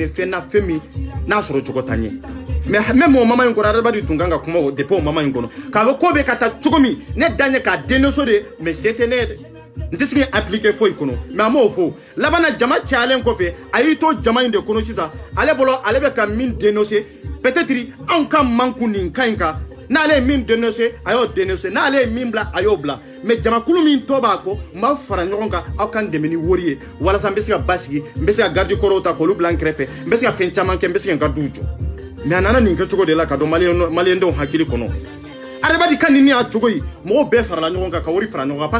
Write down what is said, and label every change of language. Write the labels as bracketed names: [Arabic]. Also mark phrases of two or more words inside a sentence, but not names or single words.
[Bambara] fɛn na fɛn min n'a sɔrɔ cogo t'an ye mais même o mama in kɔnɔ Arazbadi tun kan ka kuma o depuis o mama in kɔnɔ k'a fɔ ko bɛ ka taa cogo min ne dan ye k'a dénoncer de [French] mais c'était [Bambara] ne ye n tɛ se k'i appliquer foyi kɔnɔ mais a m'o fɔ laban na jama cayalen kɔfɛ a y'i to jama in de kɔnɔ sisan ale bolo ale bɛ ka min dénoncer peut-être anw ka manku nin ka ɲi kan n'ale ye min dénoncer a y'o dénoncer n'ale ye min bila a y'o bila mais jamakulu min tɔ b'a kɔ n b'aw fara ɲɔgɔn kan aw ka n dɛmɛ ni wari ye walasa n bɛ se ka basigi n bɛ se ka garde kɔrɔw ta k'olu bila n kɛrɛfɛ n bɛ se ka fɛn caman kɛ n bɛ se ka n ka duw jɔ mais a nana nin kɛcogo de la ka don maliyɛndenw hakili kɔnɔ Arazbadi ka nin y'a cogo ye mɔgɔw bɛɛ farala ɲɔgɔn kan ka wari fara ɲɔgɔn kan parce